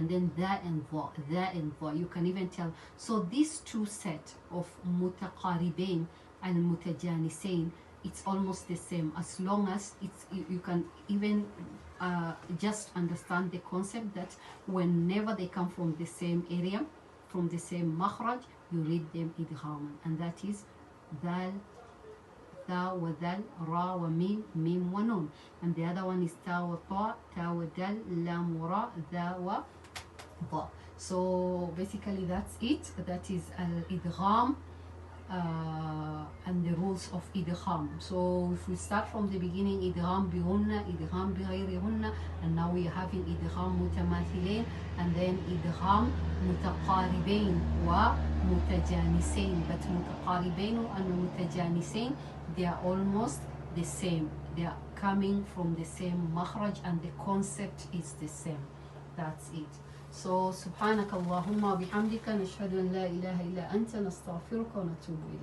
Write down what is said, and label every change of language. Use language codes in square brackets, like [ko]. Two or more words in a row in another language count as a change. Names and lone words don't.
[en] And then dha and dha, you can even tell. So these two set of mutaqaribain and mutajanisain, it's almost the same, as long as it's you can even just understand the concept that whenever they come from the same area, from the same makhraj, you read them idghaman, and that is dal, [ar] تاء و دال، راء و ميم و نون. [en] And the other one is [ar] تاء و و دال، لام و راء، ذال و ذال. [en] So basically that's it. That is al-idgham and the rules of idgham. So if we start from the beginning, [ar] إدغام بغنة, إدغام بغير, [en] and now we are having [ar] إدغام متماثلين, [en] and then [ar] إدغام متقاربين و متجانسين. [en] But mutaqaribain and mutajanisain, they are almost the same. They are coming from the same makhraj and the concept is the same. That's it. [ar] So سبحانك اللهم بحمدك نشهد أن لا إله إلا أنت نستغفرك و نتوب إليك.